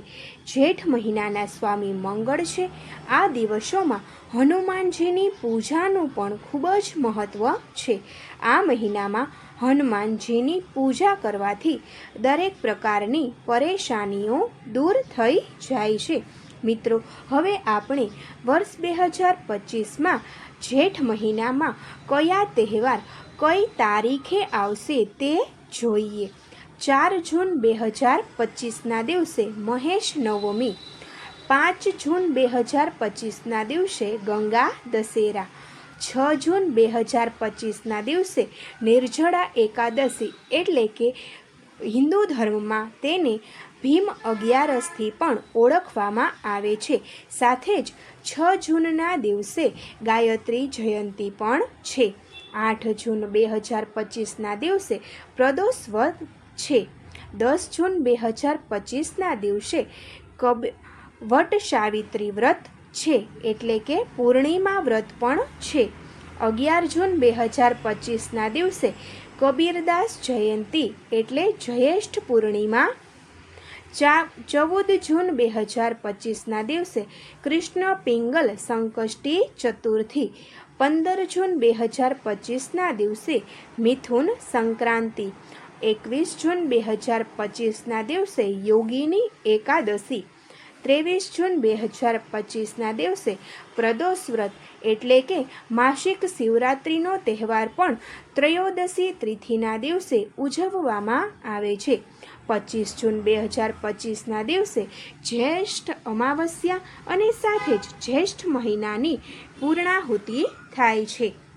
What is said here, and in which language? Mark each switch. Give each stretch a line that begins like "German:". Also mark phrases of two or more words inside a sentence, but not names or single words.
Gujarati: જેઠ મહિનાના સ્વામી મંગળ છે। આ દિવસોમાં હનુમાનજીની પૂજાનું પણ ખૂબ જ મહત્વ છે। આ મહિનામાં હનુમાનજીની પૂજા કરવાથી દરેક પ્રકારની પરેશાનીઓ દૂર થઈ જાય છે। मित्रों, હવે આપણે વર્ષ 2025માં જેઠ મહિનામાં કયા તહેવાર કઈ તારીખે આવશે તે જોઈએ। 4 જૂન 2025ના દિવસે મહેશ નવમી, 5 જૂન 2025ના દિવસે ગંગા દશેરા, 6 જૂન 2025ના દિવસે નિર્જળા એકાદશી એટલે કે હિંદુ ધર્મમાં તેને ભીમ અગિયારસથી પણ ઓળખવામાં આવે છે। સાથે જ 6 જૂનના દિવસે ગાયત્રી જયંતી પણ છે। 8 જૂન 2025ના દિવસે પ્રદોષ વ્રત છે। 10 જૂન 2025ના દિવસે વટ સાવિત્રી વ્રત છે એટલે કે પૂર્ણિમા વ્રત પણ છે। 11 જૂન 2025ના દિવસે કબીરદાસ જયંતી એટલે જ્યેષ્ઠ પૂર્ણિમા। 14 જૂન 2025ના દિવસે કૃષ્ણ પિંગલ સંકષ્ટી ચતુર્થી। 15 જૂન 2025ના દિવસે મિથુન સંક્રાંતિ। 21 જૂન 2025ના દિવસે યોગિની એકાદશી। 23 જૂન 2025ના દિવસે પ્રદોષ વ્રત એટલે કે માસિક શિવરાત્રિનો તહેવાર પણ ત્રયોદશી તિથિના દિવસે ઉજવવામાં આવે છે. 25 જૂન 2025ના દિવસે જ્યેષ્ઠ અમાવસ્યા અને સાથે જ જ્યેષ્ઠ મહિનાની પૂર્ણાહુતિ થાય છે.